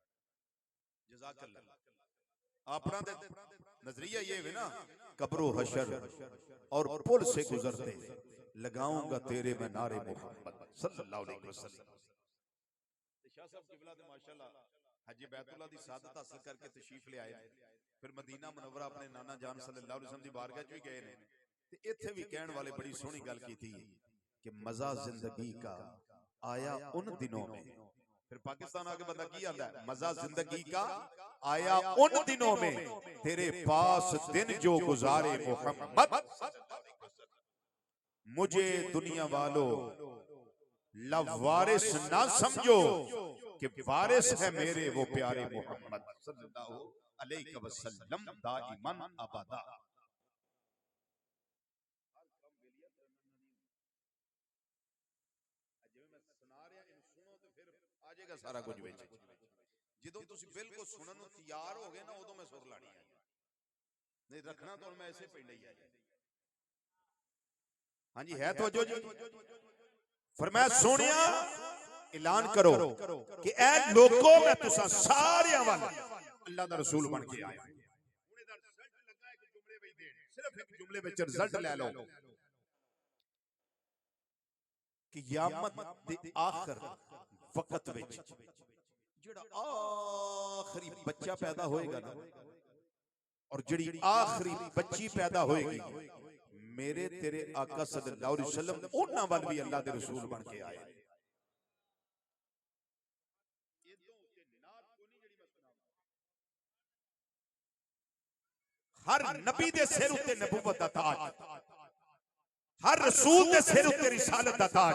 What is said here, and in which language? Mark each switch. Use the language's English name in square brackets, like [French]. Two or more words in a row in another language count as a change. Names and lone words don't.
[Arabic] جزاك الله. [Urdu] اپنا دے نظریہ یہ ہے نا، قبر و حشر اور پل سے گزرتے لگاؤں گا تیرے میں نعرے محمد [Arabic] صلى الله عليه وسلم. [Punjabi] شاہ صاحب قبلہ تے ماشاءاللہ حاجی بیت اللہ دی سعادت حاصل کر کے تشریف لے آئے، پھر مدینہ منورہ اپنے نانا جان [Arabic] صلى الله عليه وسلم [Punjabi] دی بارگاہ چ بھی گئے نے، تے ایتھے بھی کہن والے بڑی سوہنی گل کیتی کہ [Urdu] مزہ زندگی کا آیا ان دنوں میں. [Punjabi] پھر پاکستان آ کے بندہ کی آندا ہے, [Urdu] مزہ زندگی کا آیا ان دنوں میں، تیرے پاس دن جو گزارے محمد، مجھے دنیا والوں لاوارث نہ سمجھو کہ وارث ہے میرے وہ پیارے محمد [Arabic] صلى الله عليه وسلم دائما أبدا. [Urdu] سارا کچھ جو تم بالکل سننے کو تیار ہو گئے نا، اودوں میں سر لانی ہے، نہیں رکھنا تو میں ایسے پہلے ہی ہے. [Punjabi] ہاں جی ہے تو جو فرمایا سوہنیا اعلان کرو کہ اے لوگوں میں تساں سارے والا اللہ دا رسول بن کے آیا. صرف ایک جملے میں رزلٹ لے لو کہ قیامت دے آخر وقت وچ جیہڑا آخری بچہ پیدا ہوئے گا نا، اور جیہڑی آخری بچی پیدا ہوئے گی، میرے تیرے آقا [Arabic] صلى الله عليه وسلم [Punjabi] انہاں ول بھی اللہ دے رسول بن کے آئے. ہر نبی دے سر اتے نبوت دا تاج، ہر رسول دے سر اتے رسالت دا تاج.